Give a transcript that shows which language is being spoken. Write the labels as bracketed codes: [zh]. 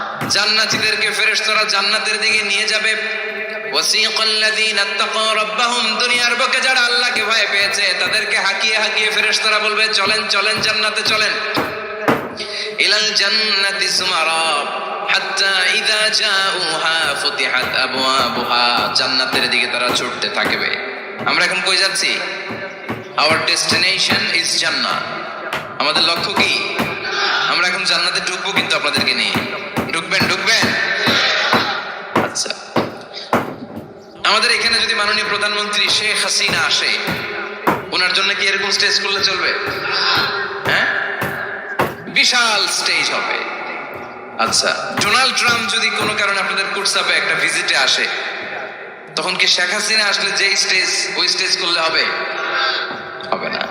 [bn] জান্নাতীদেরকে ফেরেশতারা জান্নাতের দিকে নিয়ে যাবে। [ar] ওয়াসিকাল্লাযীনা ইত্তাকাউ রাব্বাহুম, [bn] দুনিয়ার বুকে যারা আল্লাহকে ভয় পেয়েছে তাদেরকে হাঁকিয়ে হাঁকিয়ে ফেরেশতারা বলবে, চলেন চলেন জান্নাতে চলেন। [ar] ইলাল জান্নাতি যুমারা হাত্তা ইযা জাউহা ফুতিহাত আবওয়াবুহা, [bn] জান্নাতের দিকে তারা ছুটতে থাকবে। আমরা এখন কই যাচ্ছি? [en] Our destination is Jannah. [bn] আমাদের লক্ষ্য কি? জান্নাতে ঢুকবো কিন্তু আপনাদেরকে নিয়ে। ঢুকবেন? আচ্ছা, আমাদের এখানে যদি মাননীয় প্রধানমন্ত্রী শেখ হাসিনা আসে, ওনার জন্য কি এরকম স্টেজ করলে চলবে? হ্যাঁ, বিশাল স্টেজ হবে। আচ্ছা, ডোনাল্ড ট্রাম্প যদি কোনো কারণে আপনাদের কুটসাপে একটা ভিজিটে আসে, তখন কি শেখ হাসিনা আসলে যেই স্টেজ ওই স্টেজ করলে হবে? হবে না।